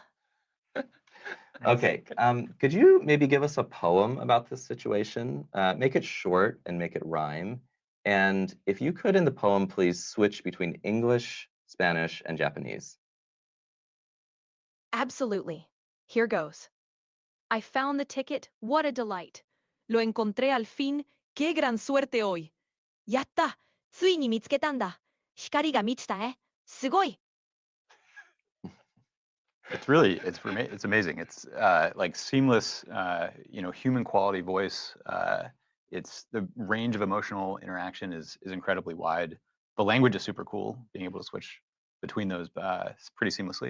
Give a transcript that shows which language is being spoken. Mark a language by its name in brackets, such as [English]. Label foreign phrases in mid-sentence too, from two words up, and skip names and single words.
[English] Okay, could you maybe give us a poem about this situation? Make it short and make it rhyme. And if you could in the poem, please switch between English, Spanish, and Japanese. Absolutely. Here goes. I found the ticket. What a delight. [Spanish] Lo encontré al fin. Qué gran suerte hoy. [Japanese] Yatta. ついに見つけたんだ。光が満ちたえ。すごい。 [English] It's amazing. It's like seamless, human quality voice. It's the range of emotional interaction is incredibly wide. The language is super cool. Being able to switch between those pretty seamlessly.